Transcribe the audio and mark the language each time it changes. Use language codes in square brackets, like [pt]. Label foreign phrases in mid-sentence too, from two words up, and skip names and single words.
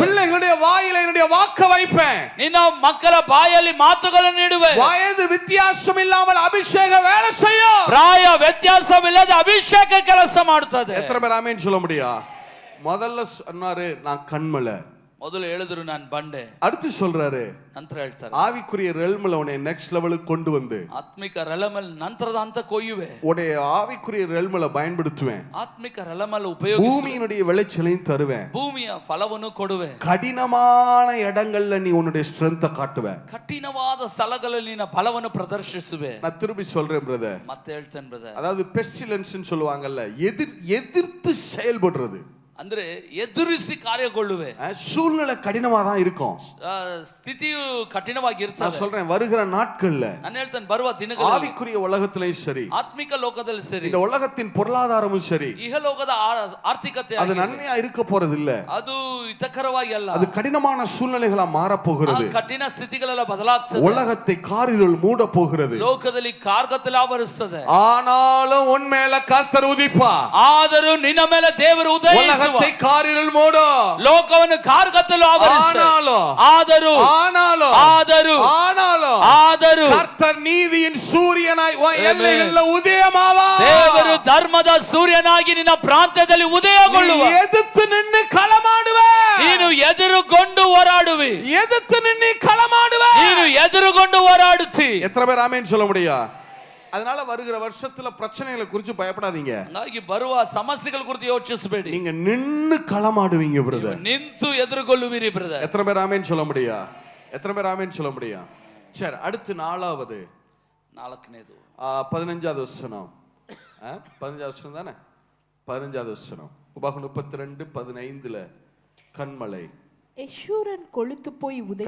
[ta] பிள்ளைகளுடைய வாயில என்னுடைய வாக்க வைப்பேன். [kn] ನಿನ್ನ ಮಕ್ಕಳ ಬಾಯಲ್ಲಿ ಮಾತುಗಳನ್ನು ಇಡುವೆ. [ta] வயது வித்தியாசம் இல்லாமல் அபிஷேக வேலை செய்யும். [kn] ಪ್ರಾಯ ವ್ಯತ್ಯಾಸವಿಲ್ಲದೆ ಅಭಿಷೇಕ ಕೆಲಸ ಮಾಡುತ್ತದೆ. [ta] எத்தனை பேர் ஆமென் சொல்ல முடியும்? முதல்ல சொன்னாரு நான் கண்மலை, [kn] ಮೊದಲು ಹೇಳಿದ್ರು ನಾನು ಬಂಡೆ, [ta] அடுத்து சொல்றாரு [kn] ನಂತರ ಹೇಳ್ತಾರೆ [ta] ஆவிக்குரிய ரெல்ம்ல உன்னை [en] next level [ta] கொண்டு வந்து [kn] ಆತ್ಮಿಕ ರೆಲಮಲ್ ನಂತರದ ಹಂತ ಕೊಯ್ಯುವೆ. [ta] உன்னை ஆவிக்குரிய ரெல்ம்ல பயன்படுத்துவேன். [kn] ಆತ್ಮಿಕ ರೆಲಮಲ್ ಉಪಯೋಗಿಸಿ [ta] பூமியினுடைய விளைச்சலையும் தருவேன். [kn] ಭೂಮಿಯ ಫಲವನ್ನು ಕೊಡುವೆ. [ta] கடினமான இடங்கள்ல நீ உன்னுடைய ஸ்ட்ரென்த்தை காட்டுவ. [kn] ಕಠಿಣವಾದ ಸ್ಥಳಗಳಲ್ಲಿ ನಿನ್ನ ಫಲವನ್ನು ಪ್ರದರ್ಶಿಸುವೆ. [ta] நான் திரும்பி சொல்றேன் பிரதர், [kn] ಮತ್ತೆ ಹೇಳ್ತೇನೆ ಬ್ರದರ್, [ta] அதாவது பெஸ்டிலன்ஸ் சொல்லுவாங்கல்ல, எதிர்த்து செயல்படுறது. [kn] ಅಂದ್ರೆ ಎದುರಿಸಿ ಕಾರ್ಯಗೊಳ್ಳುವೆ. [ta] சூழ்நிலை கடினமா தான் இருக்கும். [kn] ಸ್ಥಿತಿಯು ಕಠಿಣವಾಗಿ ಇರ್ತದೆ. [ta] நான் சொல்றேன் வருகிற நாட்கள்ல [kn] ನಾನು ಹೇಳ್ತೇನೆ ಬರುವ ದಿನಗಳಲ್ಲಿ [ta] ஆவிக்குரிய உலகத்திலேயும் சரி, [kn] ಆತ್ಮಿಕ ಲೋಕದಲ್ಲಿ ಸರಿ, [ta] இந்த உலகத்தின் பொருளாதாரமும் சரி, [kn] ಇಹಲೋಕದ ಆರ್ಥಿಕತೆ [ta] அது நன்மையா இருக்க போறது இல்ல. [kn] ಅದು ಹಿತಕರವಾಗಿ ಅಲ್ಲ, [ta] அது கடினமான சூழ்நிலைகளா மாற போகிறது. [kn] ಕಠಿಣ ಸ್ಥಿತಿಗಳೆಲ್ಲ ಬದಲಾಗ್ತದೆ. [ta] உலகத்தை காரிருள் மூட போகிறது. [kn] ಲೋಕದಲ್ಲಿ ಕಾರ್ಗತ್ತಲೆ ಆವರಿಸ್ತದೆ. [ta] ஆனாலும் உன் மேல கர்த்தர் உதிப்பா. [kn] ಆದರೂ ನಿನ್ನ ಮೇಲೆ ದೇವರು ಉದಯಿಸುವ. [ta] உலகத்தை காரிருள் மூடும். [kn] ಲೋಕವನ್ನು ಕಾರ್ಗತ್ತಲು ಆವರಿಸ್ತದೆ. ಆದರೂ [ta] கர்த்தர் நீதியின் சூரியனாய் எல்லைகளில் உதயமாவார். [kn] ದೇವರು ಧರ್ಮದ ಸೂರ್ಯನಾಗಿ ನಿನ್ನ ಪ್ರಾಂತ್ಯದಲ್ಲಿ ಉದಯಗೊಳ್ಳುವ. [ta] எதிர்த்து நின்னு களமாடுவே. [kn] ನೀನು ಎದುರುಗೊಂಡು ಹೋರಾಡುವಿ. [ta] எதிர்த்து நின்னு களமாடுவே. [kn] ನೀನು ಎದುರುಗೊಂಡು ಹೋರಾಡುತ್ತಿ. [ta] எத்தனை பேர் ஆமென் சொல்ல முடியும்? அதனால வருகிற வருஷத்துல பிரச்சனைகளை குறித்து பயப்படாதீங்க. [kn] ಹಾಗಾಗಿ ಬರುವ ಸಮಸ್ಯೆಗಳ ಕುರಿತು ಯೋಚಿಸಬೇಡಿ. [ta] நீங்க நின்னு களமாடுவீங்க பிரதர். [kn] ನಿಂತು ಎದುರುಗೊಳ್ಳುವಿರಿ ಬ್ರದರ್. [ta] எத்தனை பேர் ஆமென் சொல்ல முடியும்? எத்தனை பேர் ஆமென் சொல்ல முடியும்? சரி, அடுத்து நாலாவது [kn] 4ನೇದು [ta] 15வது வசனம். 15வது வசனம் தானே? 15வது வசனம். உபாகம் 32:15 கண்மலை. யெஷூரன் கொழுத்து போய் உதைத்தான்.